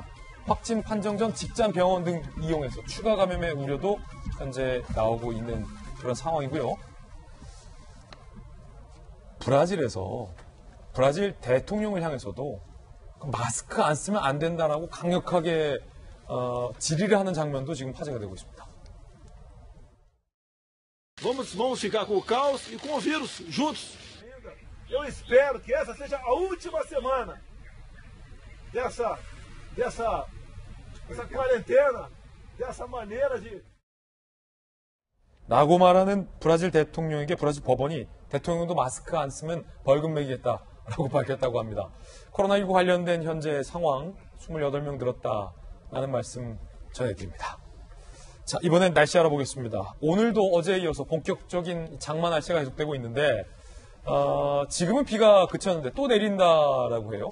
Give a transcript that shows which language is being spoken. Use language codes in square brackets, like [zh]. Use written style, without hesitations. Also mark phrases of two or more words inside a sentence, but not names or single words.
[ko] 확진 판정 전 직장 병원 등 이용해서 추가 감염의 우려도 현재 나오고 있는 그런 상황이고요. 브라질 대통령을 향해서도 마스크 안 쓰면 안 된다라고 강력하게 질의를 하는 장면도 지금 화제가 되고 있습니다. [pt] Vamos ficar com o caos e com o vírus juntos. Eu espero que essa seja a última semana dessa quarentena, dessa maneira de. [ko] 라고 말하는 브라질 대통령에게 브라질 법원이 대통령도 마스크 안 쓰면 벌금 매기겠다라고 밝혔다고 합니다. 코로나19 관련된 현재 상황 28명 늘었다라는 말씀 전해드립니다. 자, 이번엔 날씨 알아보겠습니다. 오늘도 어제에 이어서 본격적인 장마 날씨가 계속되고 있는데 지금은 비가 그쳤는데 또 내린다라고 해요.